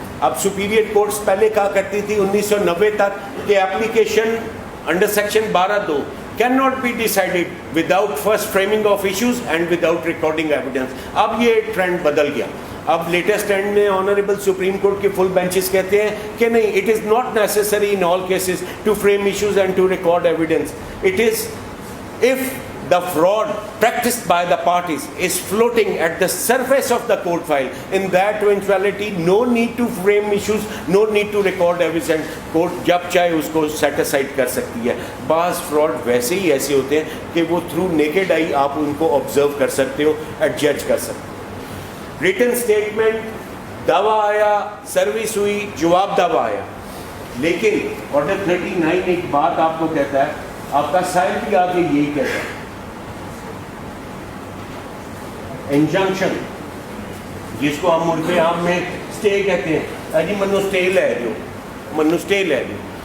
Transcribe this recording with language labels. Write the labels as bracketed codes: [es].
[ur] اب superior courts پہلے کہا کرتی تھی 1990 تک کہ [en] Application under section 12(2) can not be decided without first framing of issues and without recording evidence. [ur] اب یہ ٹرینڈ بدل گیا. اب لیٹسٹ ٹرینڈ میں آنریبل سپریم کورٹ کے فل بینچز کہتے ہیں کہ نہیں, [en] It is not necessary in all cases to frame issues and to record evidence. It is if the fraud practiced by the parties is floating at the surface of the court file, in that eventuality no need to frame issues, no need to record evidence. [ur] court جب چاہے اس کو set aside کر سکتی ہے. بعض fraud ویسے ہی ایسے ہوتے ہیں کہ وہ through naked eye آپ ان کو observe کر سکتے ہو, adjudge کر سکتے ہو. written statement, دعویٰ آیا, سروس ہوئی, جواب دعویٰ آیا. لیکن آرڈر 39 ایک بات آپ کو کہتا ہے, آپ کا سائل بھی آگے یہی کہتا ہے, انجنکشن جس کو ہم عرف عام میں اسٹے کہتے ہیں, جی منو اسٹے لے دو, منو اسٹے لے دو.